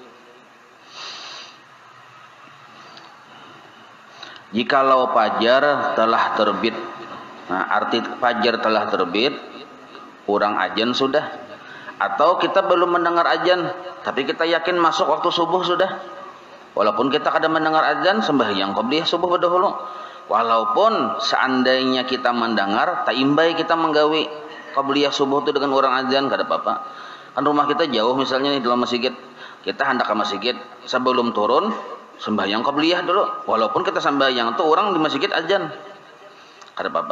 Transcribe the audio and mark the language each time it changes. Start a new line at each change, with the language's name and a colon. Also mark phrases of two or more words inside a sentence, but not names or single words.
Banjar: Jikalau fajar telah terbit, nah arti fajar telah terbit, kurang azan sudah, atau kita belum mendengar azan tapi kita yakin masuk waktu subuh sudah, walaupun kita kada mendengar azan, sembahyang qobliyah subuh berdahulu. Walaupun seandainya kita mendengar, tak imbai kita menggawi qobliyah subuh itu dengan orang azan, kada apa-apa. Kan rumah kita jauh misalnya nih dalam masjid, kita hendak ke masjid, sebelum turun sembahyang qobliyah dulu, walaupun kita sembahyang itu orang di masjid azan, kada apa-apa.